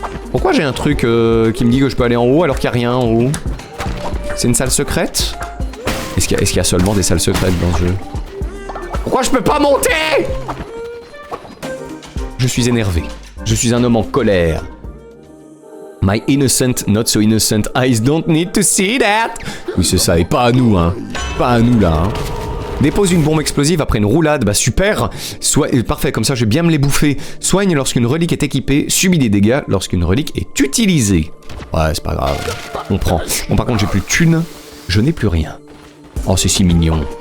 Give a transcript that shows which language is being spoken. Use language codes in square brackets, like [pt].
[fr] Pourquoi j'ai un truc qui me dit que je peux aller en haut alors qu'il n'y a rien en haut? C'est une salle secrète? Est-ce qu'il y a seulement des salles secrètes dans ce jeu? Pourquoi je peux pas monter? Je suis énervé. Je suis un homme en colère. [en] My innocent, not so innocent eyes don't need to see that. [fr] Oui, c'est ça, et pas à nous, hein. Pas à nous, là, hein. Dépose une bombe explosive après une roulade, bah super. Parfait, comme ça je vais bien me les bouffer. Soigne lorsqu'une relique est équipée, subit des dégâts lorsqu'une relique est utilisée. Ouais, c'est pas grave, on prend. Bon, par contre j'ai plus de thunes, je n'ai plus rien. Oh, c'est si mignon.